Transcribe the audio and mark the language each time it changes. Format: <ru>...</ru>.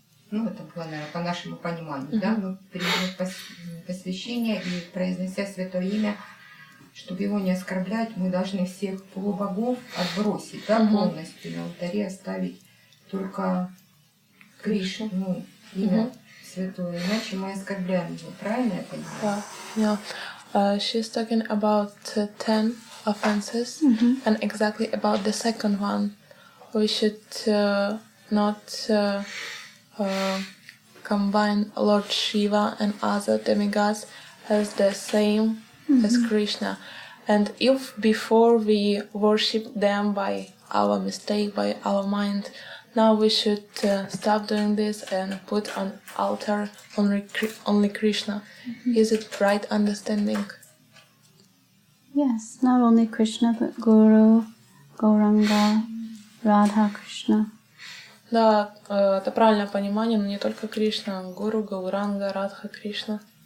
<ru>ну, это было, наверное, по нашему пониманию, да, мы приняли посвящение и, произнося святое имя, чтобы его не оскорблять, мы должны всех полубогов отбросить, да, полностью на алтаре оставить только Кришну, ну, имя святое, иначе мы оскорбляем его, правильно я понимаю?</ru> <en>Yeah. She's talking about 10 offenses, and exactly about the second one. We should not combine Lord Shiva and other demigods as the same as Krishna. And if before we worship them by our mistake, by our mind, now we should stop doing this and put on altar only Krishna. Is it right understanding? Yes, not only Krishna, but Guru, Gauranga, Radha Krishna.</en> <ru>Да, это правильное понимание, но не только Кришна, Гуру, Гауранга, Радха, Кришна.</ru>